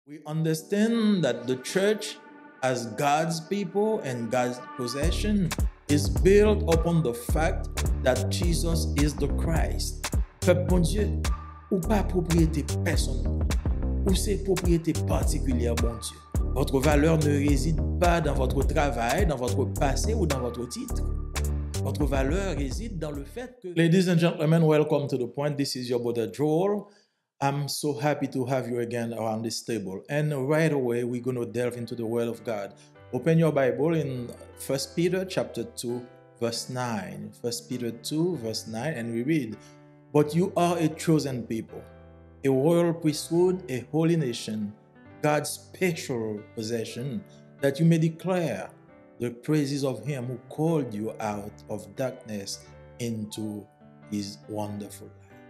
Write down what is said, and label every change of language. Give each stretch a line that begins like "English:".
English: We understand that the church, as God's people and God's possession, is built upon the fact that Jesus is the Christ.
French: Peuple bon Dieu, ou pas propriété personnelle, ou c'est propriété particulière, bon Dieu. Votre valeur ne réside pas dans votre travail, dans votre passé ou dans votre titre. Votre valeur réside dans le fait que...
English: Ladies and gentlemen, welcome to The Point. This is your brother Joel. I'm so happy to have you again around this table. And right away, we're going to delve into the Word of God. Open your Bible in 1 Peter chapter 2, verse 9. 1 Peter 2, verse 9, and we read, "But you are a chosen people, a royal priesthood, a holy nation, God's special possession, that you may declare the praises of him who called you out of darkness into his wonderful light."